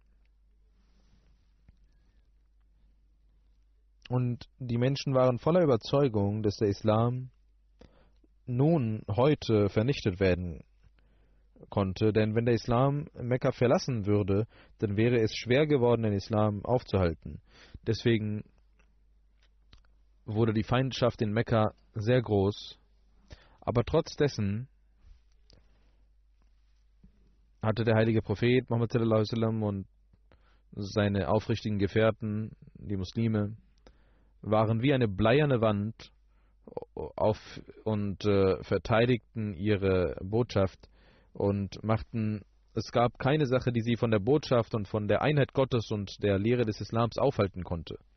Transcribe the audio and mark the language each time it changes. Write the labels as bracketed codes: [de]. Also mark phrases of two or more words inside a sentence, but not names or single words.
[de] Und die Menschen waren voller Überzeugung, dass der Islam nun heute vernichtet werden konnte, denn wenn der Islam Mekka verlassen würde, dann wäre es schwer geworden, den Islam aufzuhalten. Deswegen wurde die Feindschaft in Mekka sehr groß, aber trotz dessen hatte der heilige Prophet Muhammad [ar] صلى الله عليه وسلم [de] und seine aufrichtigen Gefährten, die Muslime, waren wie eine bleierne Wand und verteidigten ihre Botschaft und es gab keine Sache, die sie von der Botschaft und von der Einheit Gottes und der Lehre des Islams aufhalten konnte.